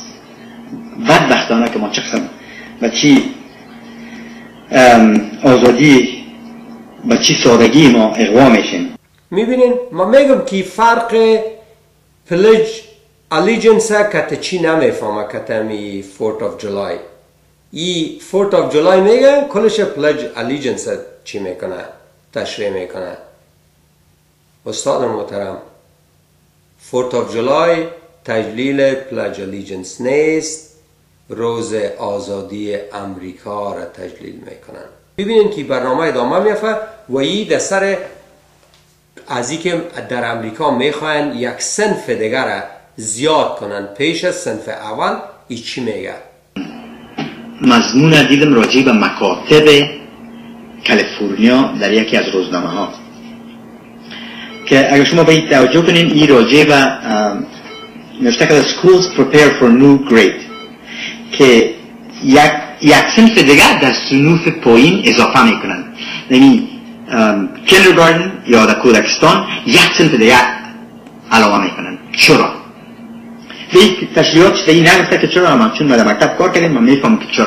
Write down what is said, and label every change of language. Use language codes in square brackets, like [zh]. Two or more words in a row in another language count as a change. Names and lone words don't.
[fa] بدبختانه که ما چه قسم و چی آزادی و چی سادگی ما اغوا میشیم. میبینین ما میگم که فرق [en] pledge allegiance [fa] که چی نمیفهمه که تمی [en] 4th of July [fa] ای [en] 4th of July [fa] میگه کلش [en] pledge allegiance [fa] چی میکنه تشریح میکنه. استاد محترم [en] 4th of July [fa] تجلیل پلج الیجنس نیست، روز آزادی امریکا را تجلیل میکنن. ببینید که برنامه ادامه میفته و ای در سر از این که در امریکا میخواین یک صنف دیگر را زیاد کنن پیش از صنف اول. ای چی میگه؟ مضمون دیدم راجع به مکاتب کالیفرنیا در یکی از روزنامه ها که اگر شما باید توجه کنین این راجع به نوشته که [en] schools prepare for new grade [fa] که یک صنف دیگر در صنوف پایین اضافه میکنن. یعنی kindergarten یا در کودکستان یک صنف دیگر علاوه میکنن. چرا؟ به این تشریحات شده نگفته که چرا، من چون من در مکتب کار کردیم من میفهم که چرا.